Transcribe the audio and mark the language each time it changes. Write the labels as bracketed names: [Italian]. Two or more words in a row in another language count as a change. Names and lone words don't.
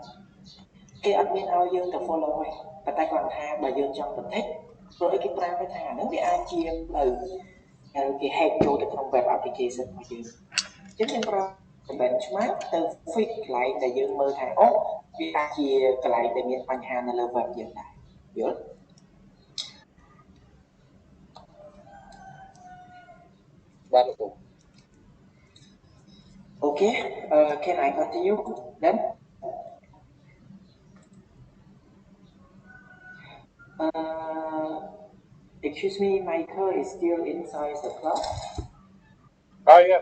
[Khmer] គេអត់មានឲ្យយើងទៅ follow ទេប៉ុន្តែគាត់ថាបើយើងចង់ទៅ test ព្រោះអីគេប្រាប់ថាអាហ្នឹងវាអាចជាគេ hack ចូលទៅក្នុង [English] web application [Khmer] របស់យើងអញ្ចឹងយើងប្រើ benchmark ទៅ fix កន្លែងដែលយើងមើលថាអូវាអាចជាកន្លែងដែលមានបញ្ហានៅលើ web យើងដែរយល់ បាទលោក [English] Okay, can I continue then? Excuse me, Michael is still inside the class? Yes.